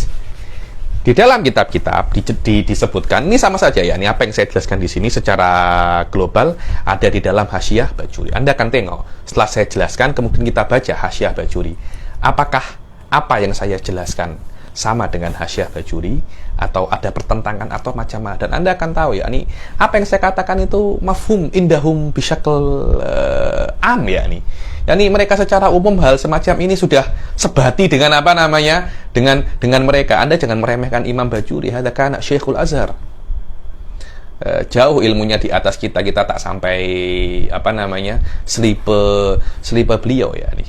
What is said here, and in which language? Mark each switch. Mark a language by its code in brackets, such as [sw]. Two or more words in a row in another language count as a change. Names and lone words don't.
[ms] Di dalam kitab-kitab disebutkan, ini sama saja ya, ini apa yang saya jelaskan di sini secara global ada di dalam Hasyiah Bajuri. Anda akan tengok setelah saya jelaskan, kemudian kita baca Hasyiah Bajuri. Apakah apa yang saya jelaskan sama dengan Hasyiah Bajuri, atau ada pertentangan atau macam mana? Dan Anda akan tahu ya, ini apa yang saya katakan itu [ar] مفهوم عندهم بشكل عام [ms] ya ini. Yani mereka secara umum hal semacam ini sudah sebati dengan dengan mereka. Anda jangan meremehkan Imam Bajuri. [ar] هذا كان شيخ الأزهر. [ms] Jauh ilmunya di atas kita tak sampai selipe beliau ya ini.